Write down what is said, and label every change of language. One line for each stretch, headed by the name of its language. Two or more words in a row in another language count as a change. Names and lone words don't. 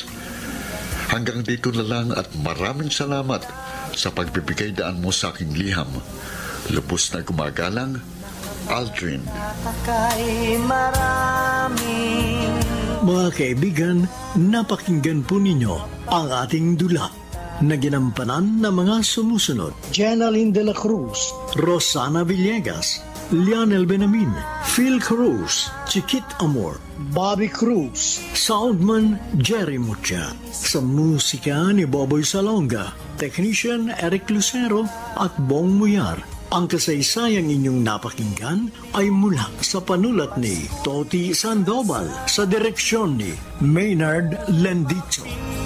Filipino: Hanggang dito na lang at maraming salamat sa pagbibigay daan mo sa aking liham. Lubos na gumagalang, Aldrin. Mga kaibigan, napakinggan po ninyo ang ating dula na ginampanan ng mga sumusunod: Jenaline de la Cruz, Rosana Villegas, Lionel Benamin, Phil Cruz, Chiquit Amor, Bobby Cruz, Soundman Jerry Mucha, sa musika ni Boboy Salonga, Technician Eric Lucero at Bong Muyar. Ang kasaysayang inyong napakinggan ay mula sa panulat ni Toti Sandoval sa direksyon ni Maynard Lendicho.